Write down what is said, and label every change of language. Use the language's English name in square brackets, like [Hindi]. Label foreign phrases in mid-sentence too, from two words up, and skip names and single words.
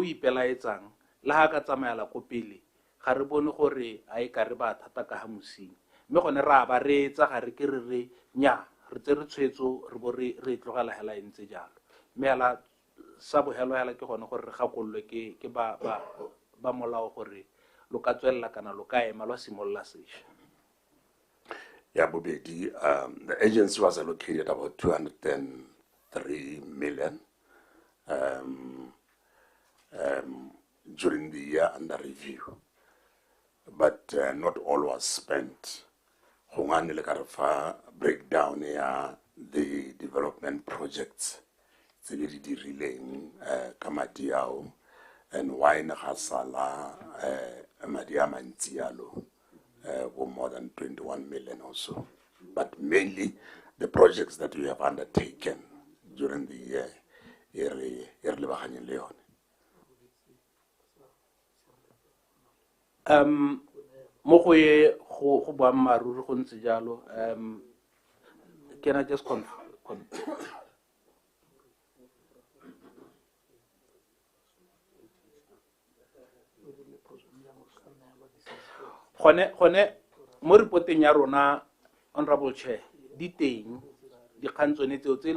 [Tswana] ipelaetsang le ha ka tsamayela ko pele ga re bone gore a e ka re ba thata ka ha mosing, mme gone ra ba reetsa ga re ke re nya re tse re tshwetso re bo re tlogela hela e ntse jalo, mme hela sa bohelo hela ke gone gore re gakololwe ke ba molao gore lo ka tswelela kana lo ka ema lo simolola sesha. Ya bobedi, [English] the agency was allocated about 203 million during the year under review, but not all was spent. [Tswana] Hongane le karafa breakdown ya [English] the development projects [Tswana] tse di rileng ka madi ao, [English] and [Tswana] wine ga sala madi a mantsi yalo [English] more than 21 million or so, but mainly the projects that we have undertaken during the year [Tswana] lebagane le yone. Mo go ye go boammaruri go ntse jalo, [English] can I just confirm? [Tswana] Gone mo reporteng ya rona, [English] Honorable Chair, [Tswana] di teng dikgang tsone tseo tse e